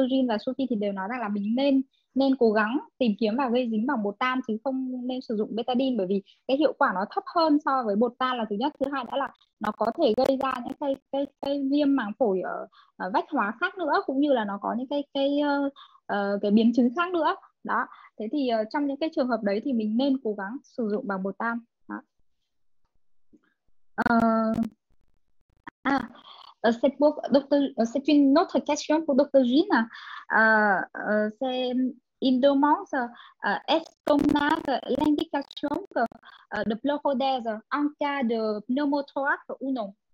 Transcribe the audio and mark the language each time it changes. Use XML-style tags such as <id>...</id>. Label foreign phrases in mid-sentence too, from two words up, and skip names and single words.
<vi>Jean và Sophie thì đều nói rằng là mình nên cố gắng tìm kiếm và gây dính bằng bột tan chứ không nên sử dụng betadine, bởi vì cái hiệu quả nó thấp hơn so với bột tan là thứ nhất. Thứ hai đã là nó có thể gây ra những cái viêm màng phổi ở vách hóa khác nữa, cũng như là nó có những cái biến chứng khác nữa. Đó, thế thì trong những cái trường hợp đấy thì mình nên cố gắng sử dụng bằng bột tan. Đó.</vi> <fr>C'est une autre question pour Dr. Jean. C'est il demande est-ce qu'on a l'indication de pleurodèse en cas de pneumothorax ou non?</fr>